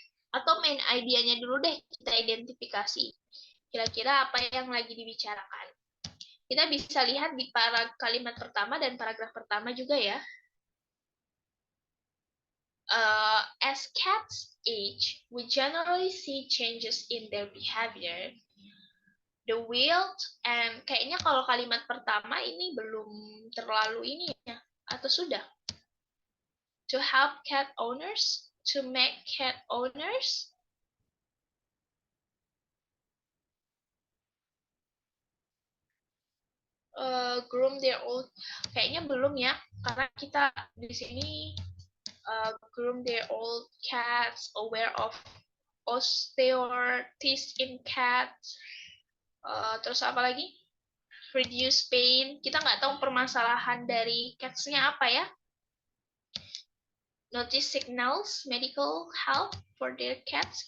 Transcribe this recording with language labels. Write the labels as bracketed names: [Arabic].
[Indonesian] Atau main idenya dulu deh kita identifikasi. Kira-kira apa yang lagi dibicarakan. Kita bisa lihat di kalimat pertama dan paragraf pertama juga ya. [English] As cats age, we generally see changes in their behavior. The wild, and [Indonesian] kayaknya kalau kalimat pertama ini belum terlalu ini ya, atau sudah? [English] To help cat owners, to make cat owners. Groom their old, [Indonesian] kayaknya belum ya, karena kita di sini [English] groom their old cats, aware of osteoarthritis in cats. [Indonesian] Terus apa lagi? [English] Reduce pain. [Indonesian] Kita nggak tahu permasalahan dari cats-nya apa ya. [English] Notice signals, medical help for their cats.